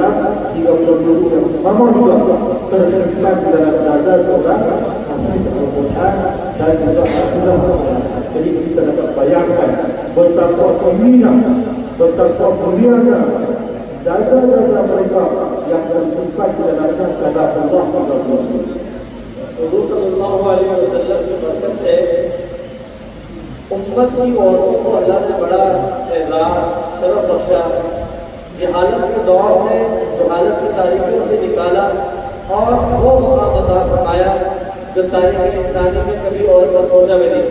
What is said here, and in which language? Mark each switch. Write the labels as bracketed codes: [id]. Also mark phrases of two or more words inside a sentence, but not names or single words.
[ms] 30 juzuk yang sama juga tersimpan di dalam dada seorang hafiz Al-Quran dan juga hafizah Al-Quran. Jadi kita dapat bayangkan betapa mulia, betapa mulianya dada-dada mereka yang tersimpan di dalam dada Allah SWT. [ur] حضور [ar] صلى الله عليه وسلم [ur] کی برکت سے امت کی عورتوں کو اللہ نے بڑا اعزاز شرف بخشا، جہالت کے دور سے، جہالت کی تاریخوں سے نکالا اور وہ مقام عطا فرمایا جو تاریخ انسانی میں کبھی اور کا سوچا بھی نہیں.